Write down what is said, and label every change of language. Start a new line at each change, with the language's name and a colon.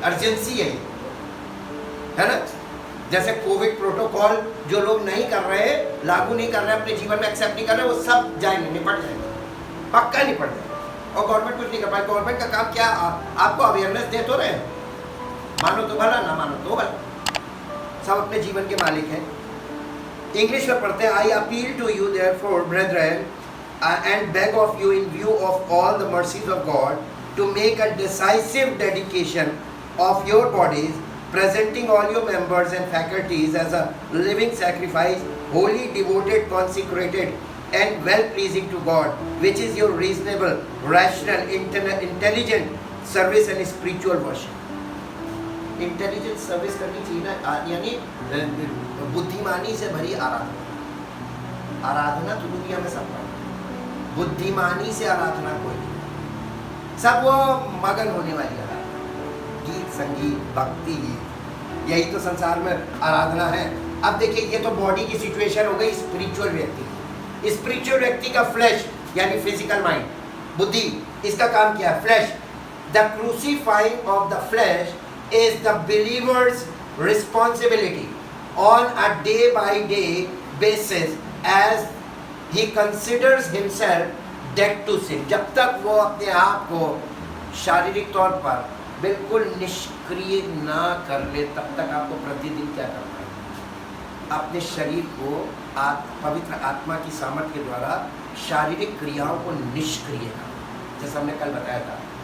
Hindi: Urgency है ना। जैसे कोविड प्रोटोकॉल जो लोग नहीं कर रहे, लागू नहीं कर रहे, अपने जीवन में एक्सेप्ट नहीं कर रहे, वो सब जाएंगे, निपट जाएंगे, पक्का निपट जाएंगे। और गवर्नमेंट कुछ नहीं कर पाए। गवर्नमेंट का काम क्या? आपको अवेयरनेस दे तो रहे, मानो तो भला, ना मानो तो भला, सब अपने जीवन के मालिक हैं। इंग्लिश में पढ़ते हैं,
English: I appeal to you therefore brethren and beg of you in view of all the mercies of God to make a decisive dedication of your bodies, presenting all your members and faculties as a living sacrifice, wholly devoted, consecrated and well pleasing to God, which is your reasonable, rational, intelligent service and spiritual worship।
Hindi: Intelligent service करनी चाहिए ना, यानी बुद्धिमानी से भरी आराधना। आराधना तो दुनिया में सब है, बुद्धिमानी से आराधना कोई नहीं। सब वो मगन होने वाली आराधना, गीत संगीत भक्ति गीत, यही तो संसार में आराधना है। अब देखिए ये तो बॉडी की सिचुएशन हो गई स्पिरिचुअल व्यक्ति। स्पिरिचुअल व्यक्ति का फ्लैश यानी फिजिकल माइंड, बुद्धि, इसका काम क्या है? Flash.
English: The crucifying of the flesh is the believer's responsibility on a day by day basis as he considers himself dead to sin।
Hindi: जब तक वो अपने आप को शारीरिक तौर पर बिल्कुल निष्क्रिय ना कर ले, तब तक आपको प्रतिदिन क्या करना है? अपने शरीर को पवित्र आत्मा की सामर्थ्य के द्वारा शारीरिक क्रियाओं को निष्क्रिय करना। जैसे हमने कल बताया था,